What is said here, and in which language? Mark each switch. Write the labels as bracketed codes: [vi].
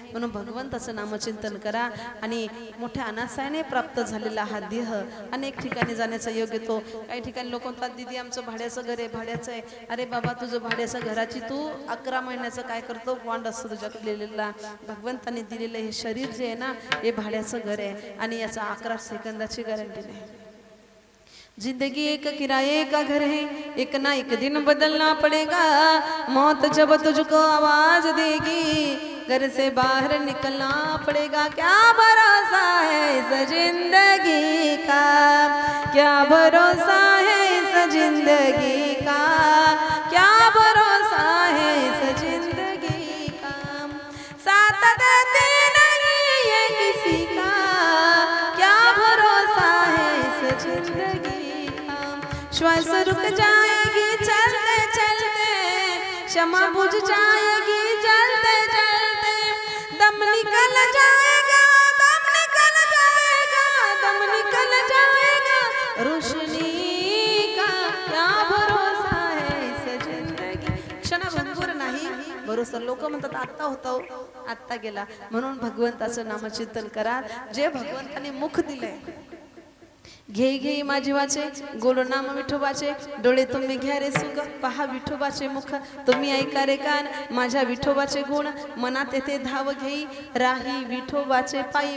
[mr] म्हणून भगवंताचं नामचिंतन करा. आणि मोठ्या अनासायाने प्राप्त झालेला हा देह अनेक ठिकाणी जाण्याचा योग येतो. काही ठिकाणी लोक म्हणतात, दीदी आमचं भाड्याचं घर आहे, भाड्याचं आहे. अरे बाबा, तुझं भाड्याचं घराची तू 11 महिन्याचं काय करतो, वांड असतो तुझ्याकडे लिहिलेला. भगवंताने दिलेलं हे शरीर जे आहे ना, हे भाड्याचं घर आहे. आणि याचा 11 सेकंदाची गॅरंटी नाही. [hi] जिंदगी एक किराए का घर है, एक ना एक दिन बदलना पड़ेगा. मौत जब तुझको आवाज देगी, घर से बाहर निकलना पड़ेगा. क्या भरोसा है इस जिंदगी का, क्या भरोसा है इस जिंदगी का, क्या भरोसा है इस जिंदगी का. साथ देते नहीं ये किसी का, क्या भरोसा है इस जिंदगी. श्वास रुक जाएगी चलते चलते, क्षमा बुझ जाएगी जलते जलते. दम निकल जाएगा, दम निकल जाएगा, दम निकल जाएगा. रोशनी का क्या भरोसा है इस जिंदगी. [mr] क्षणभंगुर नाही भरोसा. लोक म्हणतात आत्ता होता, आत्ता गेला. म्हणून भगवंताचं नामचिंतन करा. जे भगवंताने मुख दिलंय, घे घे माझीवाचे गोड नाम विठोबाचे. डोळे तुम्ही घ्या रे सुख, पहा विठोबाचे मुख. तुम्ही ऐका रे कान माझ्या विठोबाचे गुण, मनात येथे धाव घेई राही विठोबाचे पायी.